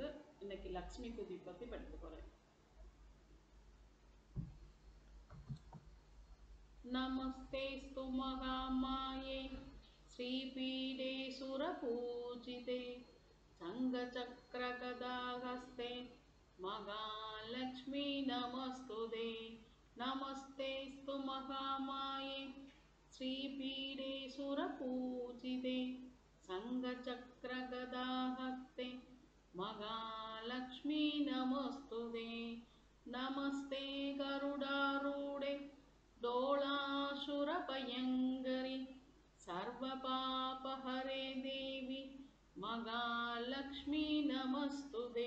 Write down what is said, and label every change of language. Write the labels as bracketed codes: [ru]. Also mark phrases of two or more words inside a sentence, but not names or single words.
[ta] இன்னைக்கு லக்ஷ்மி துதி பற்றி படிக்க போகிறேன். [sa] नमस्तेस्तु महामाये श्रीपीठे सुरपूजिते शङ्खचक्रगदाहस्ते महालक्ष्मि नमस्तुते. नमस्तेस्तु महामाये श्रीपीठे सुरपूजिते संगचक्रगदाहस्ते महालक्ष्मी नमस्तुते. नमस्ते गरुडारूढे दोलासुरभयङ्करि सर्वपापहरे देवी महालक्ष्मी नमस्तुते.